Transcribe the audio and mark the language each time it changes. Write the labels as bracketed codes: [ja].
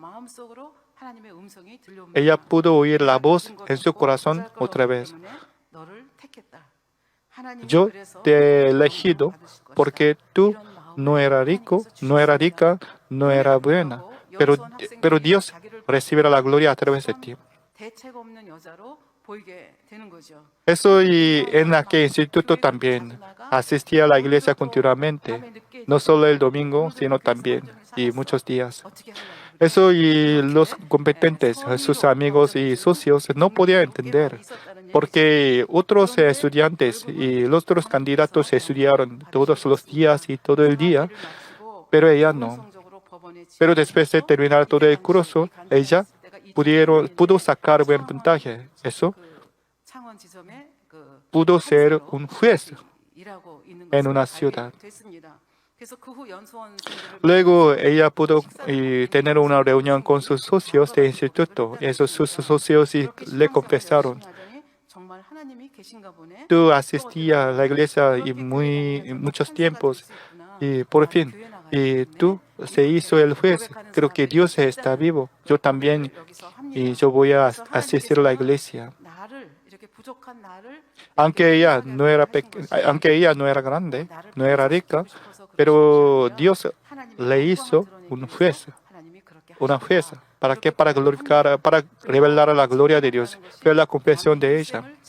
[ko] 마음속으로 하나님의 음성이 들려옵니다. [es] ella pudo oír la voz en su corazón otra vez. [ko] 너를 택했다. 하나님이 [es] Yo [ko] 그래서 [es] te he elegido [ko] 받으실 것이다. [es] porque tú [ko] 이런 마음을 [es] no eras rico, no era rica, no era buena, pero Dios recibirá la gloria a través de ti. [ko] 대책 없는 여자로 보이게 되는 거죠. [es] Eso y en aquel instituto también asistía a la iglesia continuamente, no solo el domingo, sino también y muchos días. [ko] 어떻게 하려고 그래? [es] Eso y los competentes, sus amigos y socios no podían entender, porque otros estudiantes y los otros candidatos estudiaron todos los días y todo el día, pero ella no. Pero después de terminar todo el curso, ella pudo sacar buen puntaje. Eso [ko] 창원 지점에 [es] pudo ser un juez [ko] 일하고 있는 [es] en [ko] 것을 [es] una [ko] 알게 [es] ciudad. [ko] 됐습니다. 그래서 그 후 연수원생들을 [es] Luego ella pudo tener una reunión con sus socios de instituto. Esos sus socios y le confesaron, [ko] 정말 하나님이 계신가 보네. [es] tú asistías a la iglesia y muchos tiempos y por fin, y tú se hizo el juez. Creo que Dios está vivo. Yo también y yo voy a asistir a la iglesia. [ko] 나를 이렇게 부족한 나를 [es] Aunque ella no era grande, no era rica, pero Dios le hizo un juez, una jueza. ¿Para qué? Para glorificar, para revelar la gloria de Dios. Fue la confesión de ella.